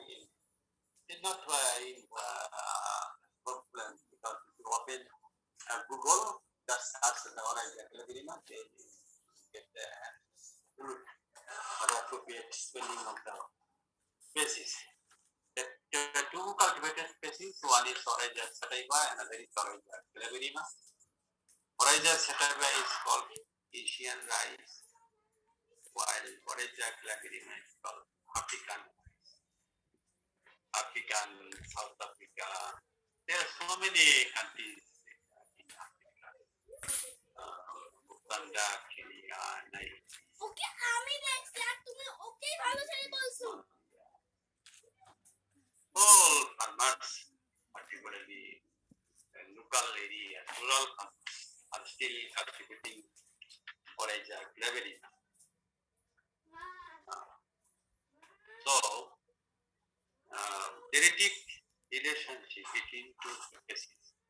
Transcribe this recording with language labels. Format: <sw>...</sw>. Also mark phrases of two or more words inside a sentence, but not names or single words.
<en>It's not very problem because if you open Google, just search the horizon Glaberrima, they get the root or appropriate spelling of the species. The two cultivated species, one is Oryza sativa, another is Oryza glaberrima. Oryza sativa is called Asian rice, while Oryza glaberrima is called African, South Africa. There are so many countries in Africa. Uganda, Kenya, Nigeria.</en> <bn>ওকে আমি দেখছি আর তুমি ওকেই ভালো ছেলে বলছো</bn> <en>All farmers, particularly local area, rural farmers, are still cultivating Oryza glaberrima. So, genetic relationship between two species.</en>